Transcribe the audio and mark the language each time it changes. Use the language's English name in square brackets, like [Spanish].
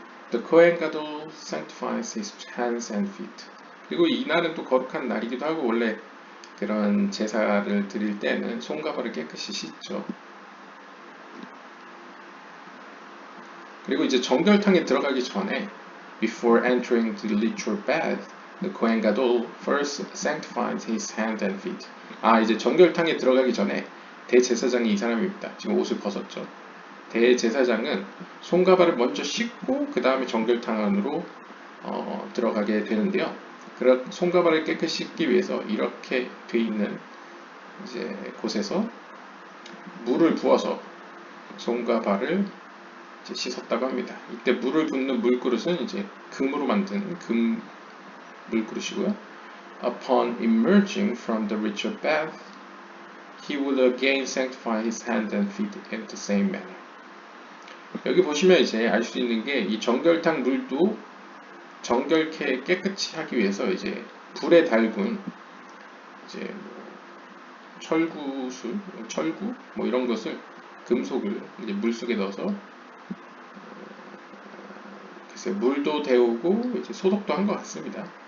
[English] The Kohen Gadol sanctifies his hands and feet. [Korean] 그리고 이날은 또 거룩한 날이기도 하고 원래 그런 제사를 드릴 때는 손과 발을 깨끗이 씻죠. 그리고 이제 정결탕에 들어가기 전에 [English] before entering the ritual bath, the Kohen Gadol first sanctifies his hands and feet. [Korean] 이제 정결탕에 들어가기 전에 대제사장이 이 사람입니다. 지금 옷을 벗었죠. 대제사장은 손과 발을 먼저 씻고 그 다음에 정결탕 안으로 들어가게 되는데요. 손과 발을 깨끗이 씻기 위해서 이렇게 돼 있는 이제 곳에서 물을 부어서 손과 발을 이제 씻었다고 합니다. 이때 물을 붓는 물그릇은 이제 금으로 만든 금 물그릇이고요. [English] Upon emerging from the ritual bath, he would again sanctify his hands and feet in the same manner. [Korean] 여기 보시면 이제 알 수 있는 게 이 정결탕 물도 정결케 깨끗이 하기 위해서 이제 불에 달군 이제 뭐 철구술, 철구 뭐 이런 것을 금속을 이제 물 속에 넣어서 글쎄 물도 데우고 이제 소독도 한 것 같습니다.